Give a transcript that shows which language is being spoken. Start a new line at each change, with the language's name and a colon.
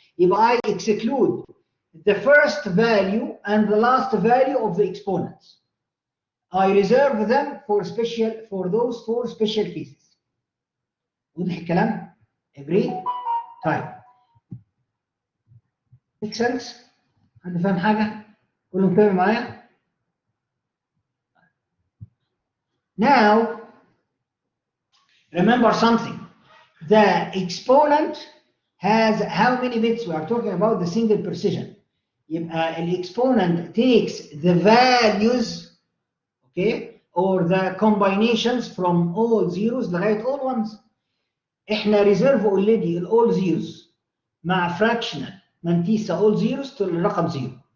English: If I exclude the first value and the last value of the exponents, I reserve them for those four special cases.
Arabic: واضح الكلام؟
English: Agree?
Arabic: طيب.
English: Make sense?
Arabic: حد فاهم حاجة؟ كله متابع معايا؟
English: Now, remember something. The exponent has how many bits? We are talking about the single precision.
Arabic: يبقى
English: exponent takes the values, okay, or the combinations from all zeros
Arabic: لغاية
English: all ones.
Arabic: احنا
English: reserve already all zeros
Arabic: مع
English: fractional Mantissa all zeros
Arabic: للرقم
English: 0.